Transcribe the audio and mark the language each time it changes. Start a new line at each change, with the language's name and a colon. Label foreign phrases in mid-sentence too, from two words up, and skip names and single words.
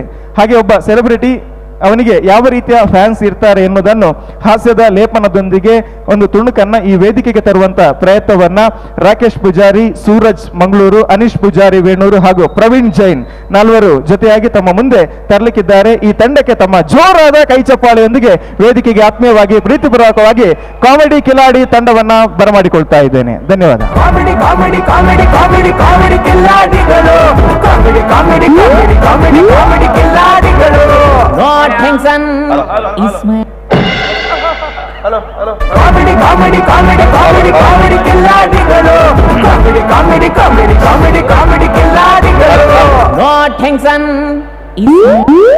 Kannada: ಹಾಗೆ ಒಬ್ಬ ಸೆಲೆಬ್ರಿಟಿ ಅವನಿಗೆ ಯಾವ ರೀತಿಯ ಫ್ಯಾನ್ಸ್ ಇರ್ತಾರೆ ಎನ್ನುವುದನ್ನು ಹಾಸ್ಯದ ಲೇಪನದೊಂದಿಗೆ ಒಂದು ತುಣುಕನ್ನ ಈ ವೇದಿಕೆಗೆ ತರುವಂತ ಪ್ರಯತ್ನವನ್ನ ರಾಕೇಶ್ ಪೂಜಾರಿ, ಸೂರಜ್ ಮಂಗಳೂರು, ಅನೀಶ್ ಪೂಜಾರಿ ವೇಣೂರು ಹಾಗೂ ಪ್ರವೀಣ್ ಜೈನ್ ನಾಲ್ವರು ಜೊತೆಯಾಗಿ ತಮ್ಮ ಮುಂದೆ ತರಲಿಕ್ಕಿದ್ದಾರೆ. ಈ ತಂಡಕ್ಕೆ ತಮ್ಮ ಜೋರಾದ ಕೈ ಚಪ್ಪಾಳೆಯೊಂದಿಗೆ ವೇದಿಕೆಗೆ ಆತ್ಮೀಯವಾಗಿ ಪ್ರೀತಿಪೂರ್ವಕವಾಗಿ ಕಾಮಿಡಿ ಕಿಲಾಡಿ ತಂಡವನ್ನ ಬರಮಾಡಿಕೊಳ್ತಾ ಇದ್ದೇನೆ. ಧನ್ಯವಾದ. ಕಾಮಿಡಿ ಕಾಮಿಡಿ ಕಾಮಿಡಿ ಕಾಮಿಡಿ ಕಾಮಿಡಿ ಕಿಲಾಡಿಗಳು, ಕಾಮಿಡಿ ಕಾಮಿಡಿ ಕಾಮಿಡಿ ಕಾಮಿಡಿ ಕಾಮಿಡಿ ಕಿಲಾಡಿಗಳು.
English: Tension is my
Kannada: ಕಾಮಿಡಿ ಕಾಮಿಡಿ ಕಾಮಿಡಿ ಕಾಮಿಡಿ ಕಾಮಿಡಿ ಕಿಲಾಡಿಗಳು, ಕಾಮಿಡಿ ಕಾಮಿಡಿ ಕಾಮಿಡಿ ಕಾಮಿಡಿ ಕಾಮಿಡಿ ಕಿಲಾಡಿಗಳು.
English: No tension is